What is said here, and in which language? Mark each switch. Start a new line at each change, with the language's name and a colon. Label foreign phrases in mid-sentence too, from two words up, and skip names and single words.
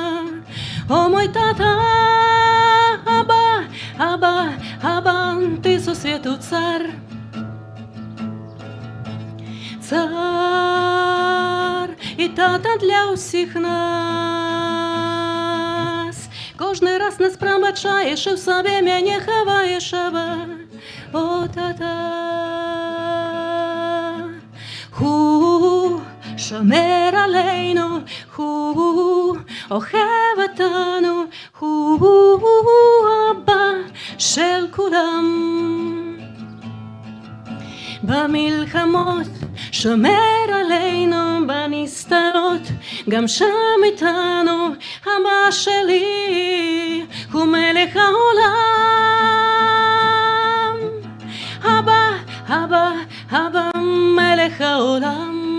Ukrainian: О, мой тата, аба, аба, аба, ти су світу цар. Цар і тата для всіх нас. Кожний раз нас пробачаєш і в собі мене ховаєш, аба. О, тата.
Hebrew: הוא שומר עלינו, הוא אוהב אותנו, הוא אבא של כולם. במלחמות שומר עלינו בנסתרות, גם שם איתנו אבא שלי הוא מלך העולם. אבא, אבא, אבא מלך העולם.